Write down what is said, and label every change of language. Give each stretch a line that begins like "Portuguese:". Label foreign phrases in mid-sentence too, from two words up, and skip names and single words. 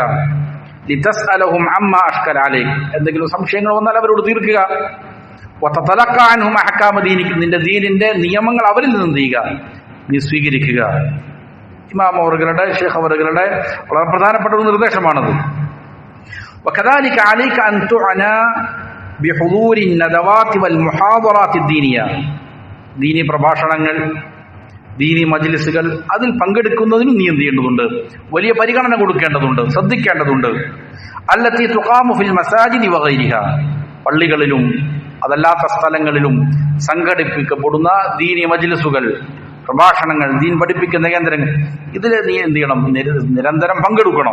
Arabic: لتسألهم عما أشكل عليك,
Malayalam: എന്തെങ്കിലും സംശയങ്ങൾ വന്നാൽ അവരോട് തീർക്കുക.
Arabic: وتتلقى عنهم أحكام دينك,
Malayalam: നിന്റെ ദീനിന്റെ നിയമങ്ങൾ അവരിൽ നിന്ന് ചെയ്യുക, നീ സ്വീകരിക്കുക. ഇമാം അവറുകളുടെ, ഷെയ്ഖ് അവറുകളുടെ വളരെ പ്രധാനപ്പെട്ട ഒരു നിർദ്ദേശമാണത്.
Arabic: وكذلك عليك أن تعنى بحضور الندوات والمحاضرات الدينية,
Malayalam: ദീനി പ്രഭാഷണങ്ങൾ, ദീനി മജ്ലിസുകൾ, അതിൽ പങ്കെടുക്കുന്നതിനും നീ എന്ത് ചെയ്യേണ്ടതുണ്ട്, വലിയ പരിഗണന കൊടുക്കേണ്ടതുണ്ട്, ശ്രദ്ധിക്കേണ്ടതുണ്ട്.
Arabic: التي تقام في المساجد وغيرها,
Malayalam: പള്ളികളിലും അതല്ലാത്ത സ്ഥലങ്ങളിലും സംഘടിപ്പിക്കപ്പെടുന്ന ദീനി മജ്ലിസുകൾ, പ്രഭാഷണങ്ങൾ, ദീൻ പഠിപ്പിക്കുന്ന കേന്ദ്രങ്ങൾ, ഇതിൽ നീ എന്ത് ചെയ്യണം, നിരന്തരം പങ്കെടുക്കണം.